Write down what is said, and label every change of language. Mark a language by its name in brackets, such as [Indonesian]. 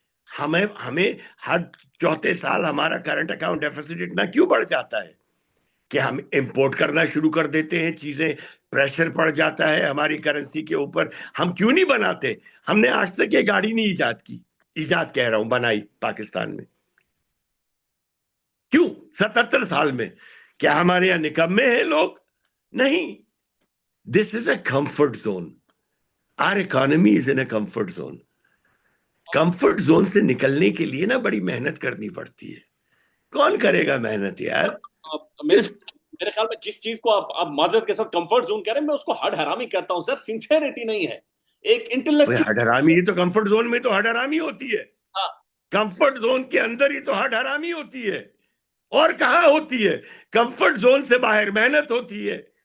[Urdu] ہمیں ہر چوتھے سال ہمارا کرنٹ اکاؤنٹ ڈیفیسٹ اتنا کیوں بڑھ جاتا ہے کہ ہم امپورٹ کرنا شروع کر دیتے ہیں, چیزیں پریشر پڑ جاتا ہے ہماری کرنسی کے اوپر. ہم کیوں نہیں بناتے؟ ہم نے آج تک یہ گاڑی نہیں ایجاد کی, ایجاد کہہ رہا ہوں, بنائی پاکستان میں. کیوں 77 سال میں؟ کیا ہمارے یہاں نکمے ہیں لوگ؟ نہیں. [English] This is a comfort zone. Are economy is in a comfort zone. [Urdu] Comfort zone سے نکلنے کے لیے نا بڑی محنت کرنی پڑتی ہے. کون کرے گا محنت یار؟ میرے خیال میں جس چیز کو آپ معذرت کے ساتھ کمفرٹ زون کہہ رہے ہیں, میں اس کو ہڈ حرامی کہتا ہوں سر. سنسیریٹی نہیں ہے, ایک انٹلیکچوئل ہڈ حرامی. یہ تو کمفرٹ زون میں تو ہڈ حرامی ہوتی ہے. کمفرٹ زون کے اندر ہی تو ہڈ حرامی ہوتی ہے, اور کہاں ہوتی ہے؟ کمفرٹ زون سے باہر محنت ہوتی ہے.